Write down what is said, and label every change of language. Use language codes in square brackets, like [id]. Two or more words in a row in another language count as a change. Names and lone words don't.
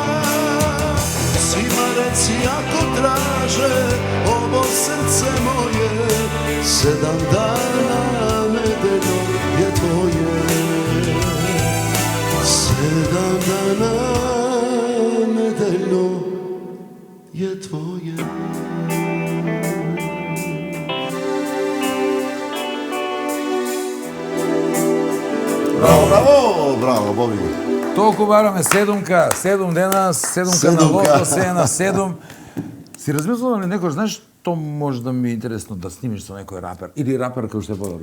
[sr] Svima reci ako traže ovo srce moje, 7 dana nedeljno je tvoje. 7 dana nedeljno je tvoje. [mk] Браво, браво, браво, Боби. Толку бараме 7 дена, 7 на лото, се на 7. Си размислувам ли некој, знаеш, што може да ми е интересно да снимиш со некој рапер или рапер кој што е подобро.